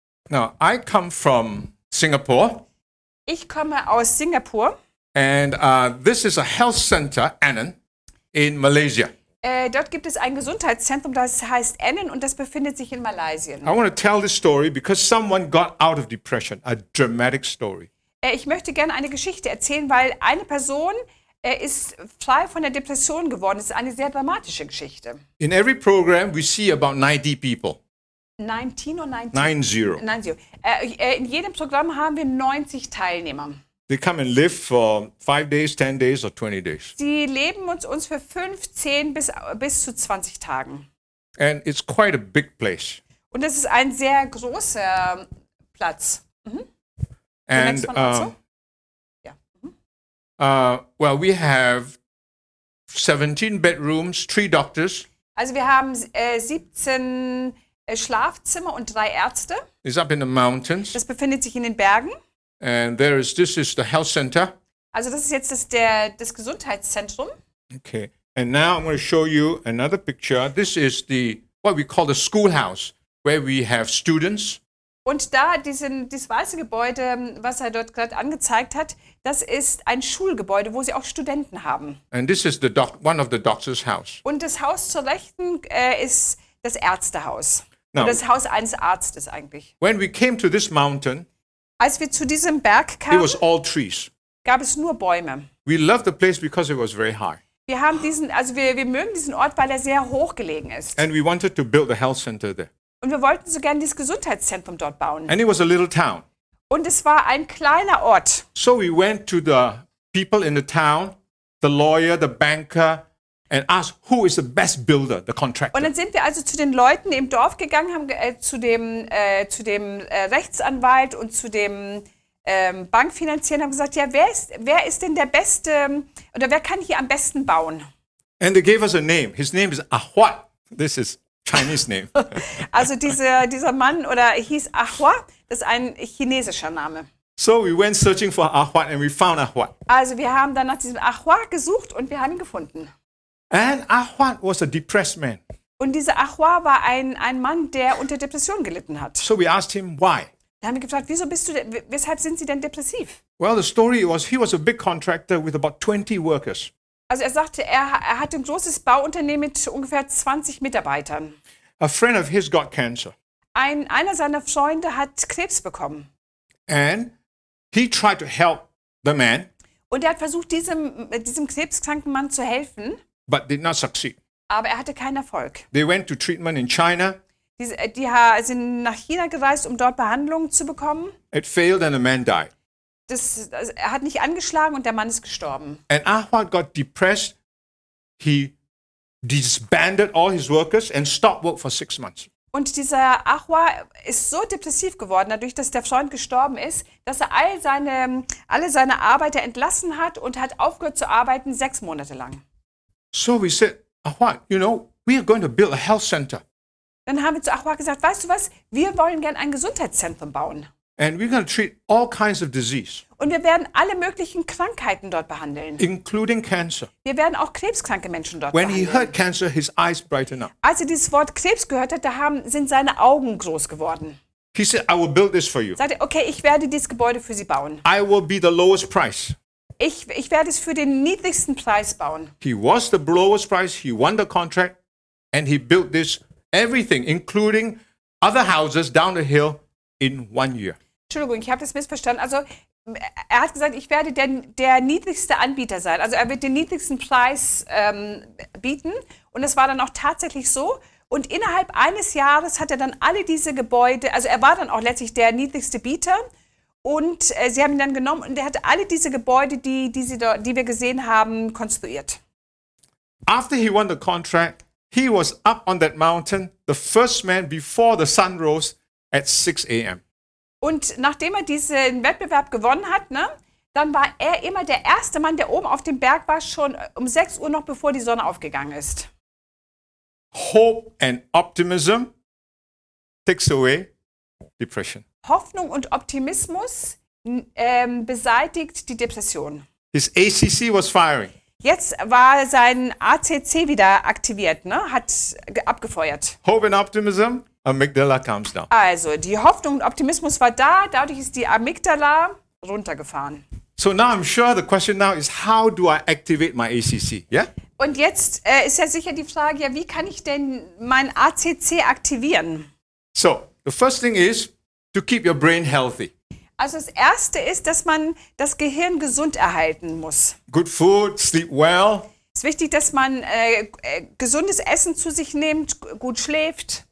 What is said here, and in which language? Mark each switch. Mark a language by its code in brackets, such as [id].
[en] Now, I come from Singapore, [de] Ich komme aus Singapur. [en] and this is a health center, Annan, in Malaysia. [de] Dort gibt es ein Gesundheitszentrum, das heißt Annan, und das befindet sich in Malaysia. [en] I want to tell this story because someone got out of depression, a dramatic story. [de] Ich möchte gerne eine Geschichte erzählen, weil eine Person ist frei von der Depression geworden. Das ist eine sehr dramatische Geschichte. [en] In every program, we see about 90 people. [de] 19 oder 19? [en] 90. [de] 90. In jedem Programm haben wir 90 Teilnehmer. [en] They come and live for 5 days, 10 days, or 20 days. [de] Sie leben uns für 5, 10 bis zu 20 Tagen. [en] And it's quite a big place. [de] Und das ist ein sehr großer Platz. [en] And next one also? Ja. well, we have 17 bedrooms, 3 doctors. [de] Also wir haben 17 Schlafzimmer und 3 Ärzte. [en] It's up in the mountains. [de] Das befindet sich in den Bergen. [en] And this is the health center. [de] Also das ist jetzt das Gesundheitszentrum. [en] Okay. And now I'm going to show you another picture. This is what we call the schoolhouse, where we have students. [de] Und da dieses weiße Gebäude, was er dort gerade angezeigt hat, das ist ein Schulgebäude, wo sie auch Studenten haben. [en] And this is one of the doctor's house. [de] Und das Haus zur Rechten ist das Ärztehaus. [en] Now, [de] Oder das Haus eines Arztes eigentlich. [en] when we came to this mountain, [de] Als wir zu diesem Berg [en] it [de] kamen, [en] was all trees. [de] gab es nur Bäume. [en] We loved the place because it was very high. [de] Wir mögen diesen Ort, weil er sehr hoch gelegen ist. [en] And we wanted to build a health center there. [de] Und wir wollten so gerne dieses Gesundheitszentrum dort bauen. [en] And it was a little town. [de] Und es war ein kleiner Ort. [en] So we went to the people in the town, the lawyer, the banker, and asked who is the best builder, the [de] Und [en] contractor. [de] dann sind wir also zu den Leuten im Dorf gegangen, haben zu dem Rechtsanwalt und zu dem Bankfinanzier, haben gesagt, ja, wer ist denn der Beste oder wer kann hier am besten bauen? [en] And they gave us a name. His name is Ahwat. This is Chinese name. [de] Also dieser Mann hieß Ahwa, das ist ein chinesischer Name. [en] So we went searching for Ahwat and we found Ahwat. [de] Also wir haben dann nach diesem Ahwa gesucht und wir haben ihn gefunden. [en] And Ahwat was a depressed man. [de] Und dieser Ahwa war ein Mann, der unter Depression gelitten hat. [en] So we asked him why. [de] Da haben wir gefragt, weshalb sind Sie denn depressiv? [en] Well, the story was he was a big contractor with about 20 workers. [de] Also er sagte, er hatte ein großes Bauunternehmen mit ungefähr 20 Mitarbeitern. [en] A friend of his got cancer. [de] Einer seiner Freunde hat Krebs bekommen. [en] And he tried to help the man, [de] Und er hat versucht, diesem krebskranken Mann zu helfen, [en] but did not succeed. [de] aber er hatte keinen Erfolg. [en] They went to treatment in China. [de] Die sind nach China gereist, um dort Behandlung zu bekommen. [en] It failed and the man died. [de] Er hat nicht angeschlagen und der Mann ist gestorben. [en] And Ahwat got depressed. He disbanded all his workers and stopped work for 6 months. [de] Und dieser Ahwa ist so depressiv geworden, dadurch, dass der Freund gestorben ist, dass er alle seine Arbeiter entlassen hat und hat aufgehört zu arbeiten 6 Monate lang. [en] So we said, Ahwat, we are going to build a health center. [de] Dann haben wir zu Ahwa gesagt, weißt du was, wir wollen gern ein Gesundheitszentrum bauen. [en] And we're going to treat all kinds of disease, [de] Und wir werden alle möglichen Krankheiten dort behandeln. [en] including cancer. [de] Wir werden auch krebskranke Menschen dort [en] When he [de] behandeln. [en] heard cancer, his eyes brightened up. [de] Als er dieses Wort Krebs gehört hat, sind seine Augen groß geworden. [en] He said, I will build this for you. [de] Sagte, okay, ich werde dieses Gebäude für Sie bauen. [en] I will be the lowest price. [de] Ich werde es für den niedrigsten Preis bauen. [en] He was the lowest price. He won the contract. And he built everything, including other houses down the hill in 1 year. [de] Entschuldigung, ich habe das missverstanden. Also er hat gesagt, ich werde der niedrigste Anbieter sein. Also er wird den niedrigsten Preis bieten. Und es war dann auch tatsächlich so. Und innerhalb eines Jahres hat er dann alle diese Gebäude, also er war dann auch letztlich der niedrigste Bieter. Und sie haben ihn dann genommen und er hatte alle diese Gebäude, die wir gesehen haben, konstruiert. [en] After he won the contract, he was up on that mountain, the first man before the sun rose at 6 a.m. [de] Und nachdem er diesen Wettbewerb gewonnen hat, dann war er immer der erste Mann, der oben auf dem Berg war, schon um 6 Uhr noch, bevor die Sonne aufgegangen ist. [en] Hope and optimism takes away depression. [de] Hoffnung und Optimismus beseitigt die Depression. [en] His ACC was firing. [de] Jetzt war sein ACC wieder aktiviert, ne? Hat abgefeuert. [en] Hope and optimism, amygdala comes down. [de] Also, die Hoffnung und Optimismus war da, dadurch ist die Amygdala runtergefahren. [en] So now I'm sure the question now is how do I activate my ACC? Yeah? [de] Und jetzt ist ja sicher die Frage, ja, wie kann ich denn mein ACC aktivieren? [en] So the first thing is to keep your brain healthy. [de] Also das Erste ist, dass man das Gehirn gesund erhalten muss. [en] Good food, sleep well, [de] Es ist wichtig, dass man gesundes Essen zu sich nimmt, gut schläft.